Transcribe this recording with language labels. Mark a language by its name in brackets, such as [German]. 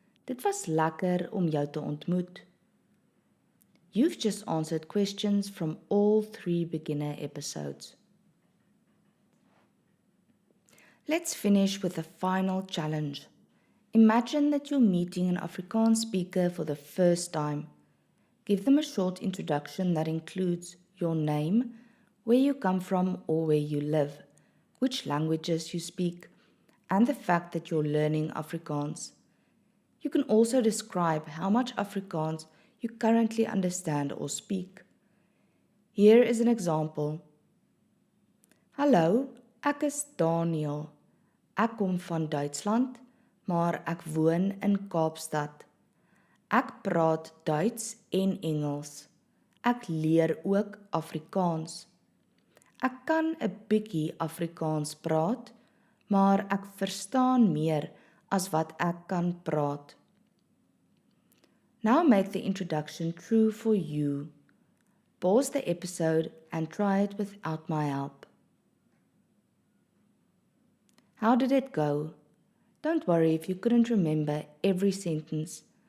[Afrikaans] Dit was lekker om jou te ontmoet. [English] You've just answered questions from all 3 beginner episodes. Let's finish with a final challenge. Imagine that you're meeting an Afrikaans speaker for the first time. Give them a short introduction that includes your name, where you come from or where you live, which languages you speak, and the fact that you're learning Afrikaans. You can also describe how much Afrikaans you currently understand or speak. Here is an example. [Afrikaans] Hallo, ek is Daniel. Ek kom van Duitsland, maar ek woon in Kaapstad. Ek praat Duits en Engels. Ek leer ook Afrikaans. Ek kan 'n bietjie Afrikaans praat, maar ek verstaan meer as wat ek kan praat. [English] Now make the introduction true for you. Pause the episode and try it without my help. How did it go? Don't worry if you couldn't remember every sentence.